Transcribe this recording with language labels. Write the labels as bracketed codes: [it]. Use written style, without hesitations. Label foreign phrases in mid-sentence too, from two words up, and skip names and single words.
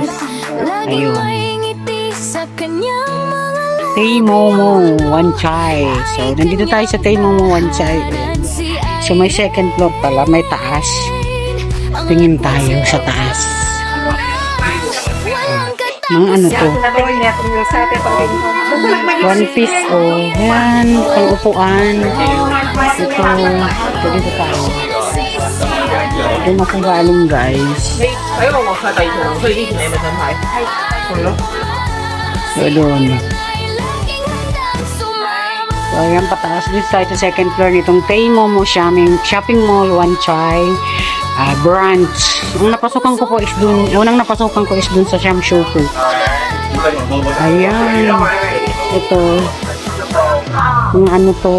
[tl] Ayun. Kimomo Wanchai. So, nandito tayo sa Kimomo Wanchai. So, may [en] second floor [tl] pala. May taas. Tingin tayo sa taas. Mga ano to? [en] One piece [tl] yan, pang upuan. Ito, dito tayo. Doon ako galing guys. [yue] 睇我幕係第二條，所以呢條你咪想睇？係咯。 [tl] So doon. So ayan, pataas din tayo sa [en] second floor [tl] nitong Taymomo Shopping Mall, One Chai branch. Ang napasukan ko po is dun, unang napasukan ko is dun sa Shamshuku. Ayan. Ito. Yung ano to.